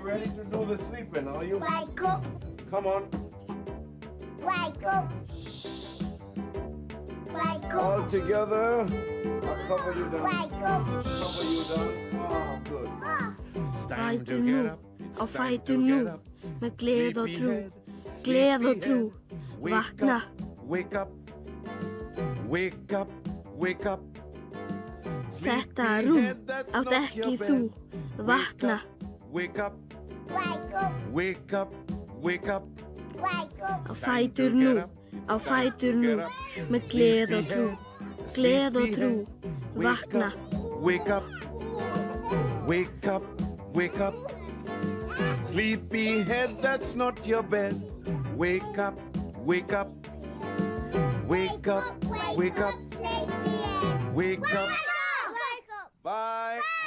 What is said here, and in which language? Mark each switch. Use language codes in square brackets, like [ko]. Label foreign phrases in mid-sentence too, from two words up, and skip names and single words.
[en] Ready to do the sleeping, are you? Wake up. Come on. Wake up. Wake up. All together. I'll cover you down. Wake up. Cover you down. Oh, good. It's time to [is] Fætur nú, [en] get up. It's [is] á [en] time [is] fætur [en] to [is] nú, [en] get up. [is] með gleð og trú, [en] Sleepyhead, [is] gleð og trú, [en] Wake [is] vakna. [en] up, wake up, wake up, wake up. [is] Þetta rúm átt ekki þú, vakna. [en] Wake up, Wake up. wake up, wake up. Wake up. [is] Á fætur nú, á fætur nú, með gleð og trú, gleð og trú, vakna. [en] Wake up, wake up, wake up. Sleepyhead, that's not your bed. Wake up, wake up, wake up, wake up, wake up. Bye.